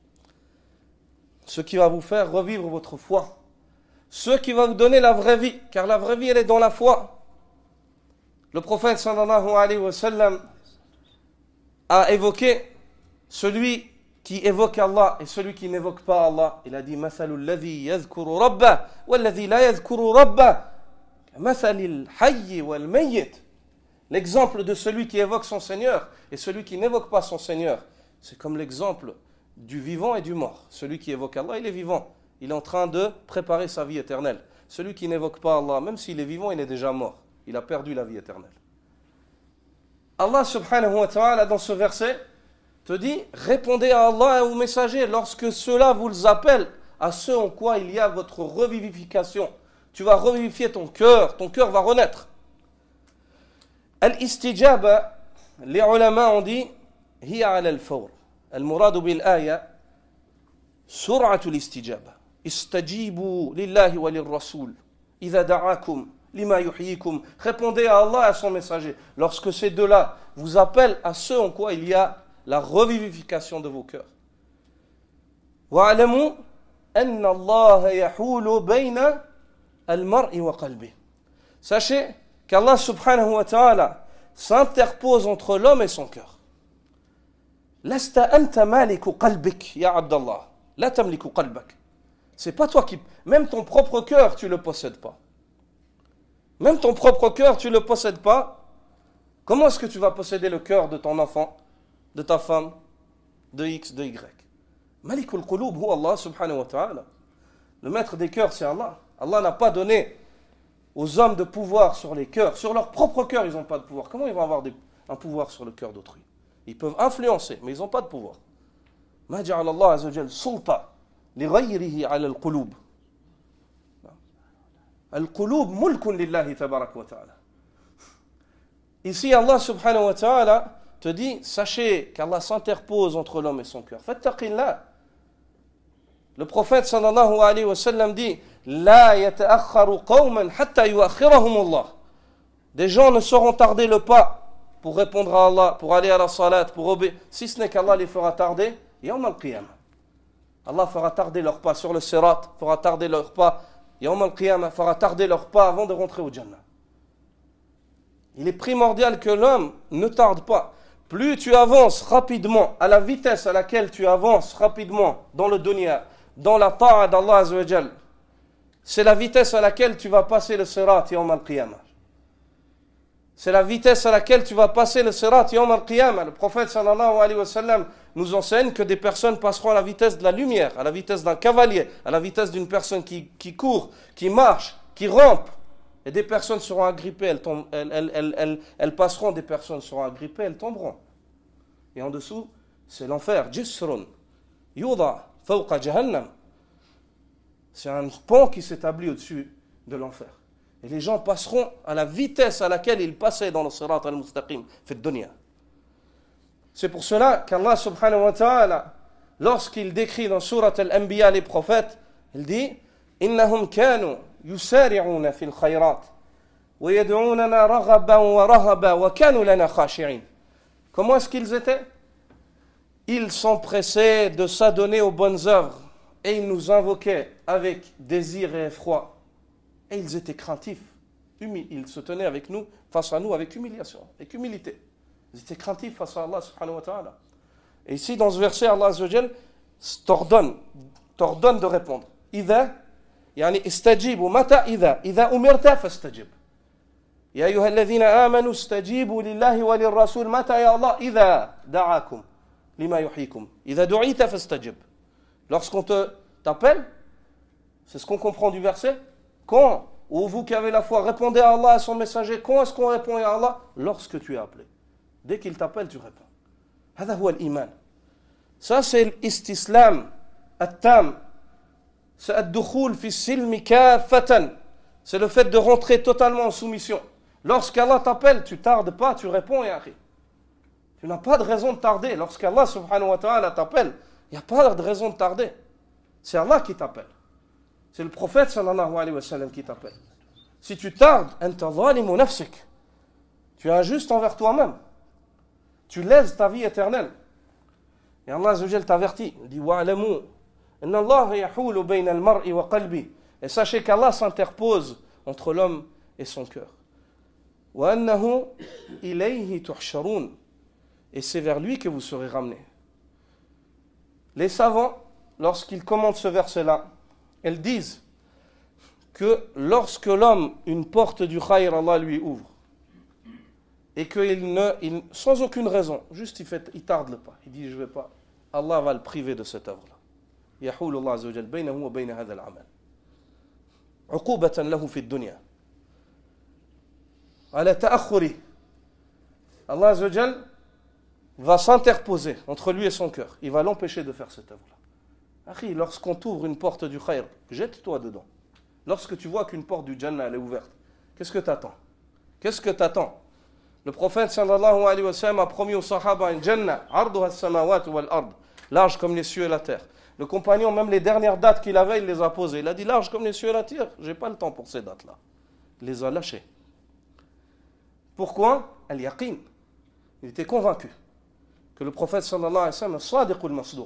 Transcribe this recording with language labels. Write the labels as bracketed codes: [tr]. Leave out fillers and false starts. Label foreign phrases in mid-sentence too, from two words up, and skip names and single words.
[fr] Ce qui va vous faire revivre votre foi. Ce qui va vous donner la vraie vie, car la vraie vie elle est dans la foi. Le prophète [ar] صلى الله عليه وسلم [fr] a évoqué celui qui évoque Allah et celui qui n'évoque pas Allah. Il a dit [ar] مثل الذي يذكر ربه والذي لا يذكر ربه مثل الحي والميت. [fr] L'exemple de celui qui évoque son Seigneur et celui qui n'évoque pas son Seigneur, c'est comme l'exemple du vivant et du mort. Celui qui évoque Allah, il est vivant. Il est en train de préparer sa vie éternelle. Celui qui n'évoque pas Allah, même s'il est vivant, il est déjà mort. Il a perdu la vie éternelle. Allah [ar] سبحانه وتعالى [fr] dans ce verset te dit, répondez à Allah et aux messagers lorsque cela vous appelle à ce en quoi il y a votre revivification. Tu vas revivifier ton cœur va renaître. Al-istijaba, les ulama ont dit, [ar] هي على الفور. المراد بالآية سرعة الاستجابة. استجيبوا لله وللرسول إذا دعاكم لما يحييكم. [fr] Répondez à Allah et à son messager. Lorsque ces deux-là vous appellent à ce en quoi il y a la revivification de vos cœurs. [ar] واعلموا أن الله يحول بين المرء وقلبه. [fr] Sachez qu'Allah [ar] سبحانه وتعالى [fr] s'interpose entre l'homme et son cœur. [ar] لست أنت مالك قلبك يا عبد الله. لا تملك قلبك. [fr] C'est pas toi qui... Même ton propre cœur, tu le possèdes pas. Même ton propre cœur, tu le possèdes pas. Comment est-ce que tu vas posséder le cœur de ton enfant, de ta femme, de X, de Y? [ar] مالك القلوب هو الله سبحانه وتعالى. [fr] Le maître des cœurs, c'est Allah. Allah n'a pas donné aux hommes de pouvoir sur les cœurs. Sur leur propre cœur, ils n'ont pas de pouvoir. Comment ils vont avoir un pouvoir sur le cœur d'autrui? Ils peuvent influencer, mais ils n'ont pas de pouvoir. [ar] ما جعل الله عز وجل سلطة لغيره على القلوب. القلوب ملك لله تبارك وتعالى. [fr] Ici, Allah [ar] سبحانه وتعالى [fr] te dit, sachez qu'Allah s'interpose entre l'homme et son cœur. [ar] Fattaqillah. [fr] Le prophète [ar] صلى الله عليه وسلم dit, لا يتأخر قوم حتى يؤخرهم الله. [fr] Des gens ne sauront tarder le pas pour répondre à Allah, pour aller à la salat, pour obéir, si ce n'est qu'Allah les fera tarder, [ar] يوم القيامة. [fr] Allah fera tarder leur pas sur le sirat, fera tarder leur pas, [ar] يوم القيامة, [fr] fera tarder leur pas avant de rentrer au Jannah. Il est primordial que l'homme ne tarde pas. Plus tu avances rapidement, à la vitesse à laquelle tu avances rapidement dans le dunya, dans la ta'a d'Allah [ar] عز وجل, [fr] c'est la vitesse à laquelle tu vas passer le sirat [ar] يوم القيامة. [fr] C'est la vitesse à laquelle tu vas passer le sirat [ar] يوم القيامة. [fr] Le prophète [ar] صلى الله عليه وسلم [fr] nous enseigne que des personnes passeront à la vitesse de la lumière, à la vitesse d'un cavalier, à la vitesse d'une personne qui court, qui marche, qui rampe. Et des personnes seront agrippées, elles passeront, des personnes seront agrippées, elles tomberont. Et en dessous, c'est l'enfer. [ar] جسر يوضع فوق جهنم. [fr] C'est un pont qui s'établit au-dessus de l'enfer. Et les gens passeront à la vitesse à laquelle ils passaient dans le [ar] الصراط المستقيم, [fr] fait dunya. C'est pour cela qu'Allah [ar] سبحانه وتعالى, [fr] lorsqu'il décrit dans surat al-Anbiya les prophètes, il dit « [ar] إنهم كانوا يسارعون في الخيرات ويدعوننا رغبا ورهبا وكانوا لنا خاشعين. [fr] » Comment est-ce qu'ils étaient? Ils s'empressaient de s'adonner aux bonnes œuvres et ils nous invoquaient avec désir et effroi. Et ils étaient craintifs. Ils se tenaient avec nous, face à nous, avec humiliation, avec humilité. Ils étaient craintifs face à Allah [ar] سبحانه وتعالى. [fr] Et ici, dans ce verset, Allah [ar] عز وجل [fr] t'ordonne de répondre. [ar] إذا يعني استجيبوا متى إذا أمرت فاستجب يا أيها الذين آمنوا استجيبوا لله وللرسول متى يا الله إذا دعاكم لما يحييكم إذا دعيت فاستجب. [fr] Lorsqu'on t'appelle, c'est ce qu'on comprend du verset. Quand, ou vous qui avez la foi, répondez à Allah, à son messager. Quand est-ce qu'on répond à Allah? Lorsque tu es appelé. Dès qu'il t'appelle, tu réponds. [ar] هذا هو الإيمان. [fr] Ça c'est l' [ar] الاستسلام التام. C'est الدخول في السلم كافة. [fr] C'est le fait de rentrer totalement en soumission. Lorsqu'Allah t'appelle, tu tardes pas, tu réponds, [ar] يا أخي. [fr] Tu n'as pas de raison de tarder. Lorsqu'Allah [ar] سبحانه وتعالى [fr] t'appelle, il n'y a pas de raison de tarder. C'est Allah qui t'appelle. C'est le prophète [ar] صلى الله عليه وسلم [fr] qui t'appelle. Si tu tardes, [ar] أنت ظالم نفسك. [fr] Tu es injuste envers toi-même. Tu lèses ta vie éternelle. Et Allah [ar] عز وجل [fr] t'avertit. Il dit [ar] واعلموا أن الله يحول بين المرء وقلبه. [fr] Et sachez qu'Allah s'interpose entre l'homme et son cœur. [ar] وأنه إليه تحشرون. [fr] Et c'est vers lui que vous serez ramenés. Les savants, lorsqu'ils commentent ce verset-là, elles disent que lorsque l'homme, une porte du khayr, Allah lui ouvre, et qu'il sans aucune raison, juste il tarde le pas, il dit je ne vais pas, Allah va le priver de cette œuvre-là. [ar] يحول الله عز وجل بينه وبين هذا العمل عقوبة له في الدنيا على تأخره. [fr] Allah [ar] عز وجل [fr] va s'interposer entre lui et son cœur. Il va l'empêcher de faire cette œuvre-là. Akhi, lorsqu'on t'ouvre une porte du khayr, jette-toi dedans. Lorsque tu vois qu'une porte du Jannah elle est ouverte, qu'est-ce que tu attends? Qu'est-ce que tu attends? Le prophète [ar] صلى الله عليه وسلم [fr] a promis aux sahaba une Jannah, [ar] عرضها السماوات والأرض, [fr] large comme les cieux et la terre. Le compagnon, même les dernières dates qu'il avait, il les a posées. Il a dit large comme les cieux et la terre. J'ai pas le temps pour ces dates-là. Il les a lâchées. Pourquoi? Al-yaqin. Il était convaincu que le prophète [ar] صلى الله عليه وسلم [fr] est [ar] الصادق المصدوق.